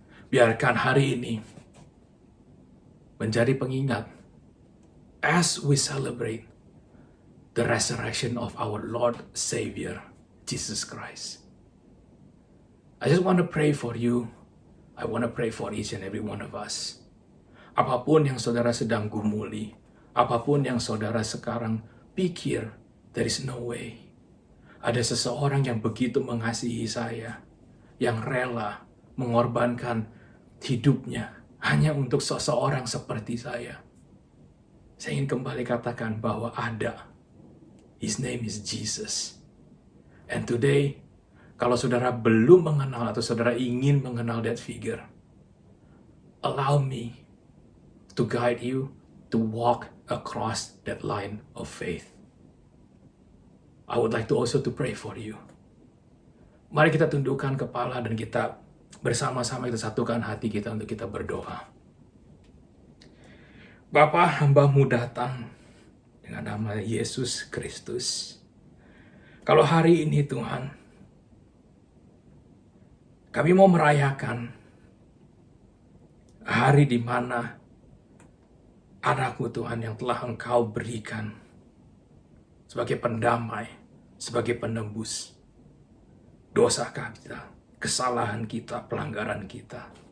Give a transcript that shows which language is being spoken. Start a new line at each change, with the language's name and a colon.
Indonesian: Biarkan hari ini menjadi pengingat
English: as we celebrate the resurrection of our Lord Savior, Jesus Christ. I just want to pray for you. I want to pray for each and every one of us.
Indonesian: Apapun yang saudara sedang gumuli, apapun yang saudara sekarang pikir,
English: there is no way.
Indonesian: Ada seseorang yang begitu mengasihi saya, yang rela mengorbankan hidupnya hanya untuk seseorang seperti saya. Saya ingin kembali katakan bahwa ada.
English: His name is Jesus. And today,
Indonesian: kalau saudara belum mengenal atau saudara ingin mengenal
English: that figure, allow me to guide you to walk across that line of faith. I would like to also to pray for you.
Indonesian: Mari kita tundukkan kepala dan kita bersama-sama kita satukan hati kita untuk kita berdoa. Bapa, hamba-Mu datang dengan nama Yesus Kristus. Kalau hari ini Tuhan, kami mau merayakan hari di mana anak-Mu Tuhan yang telah Engkau berikan sebagai pendamai, sebagai penembus dosa kita, kesalahan kita, pelanggaran kita.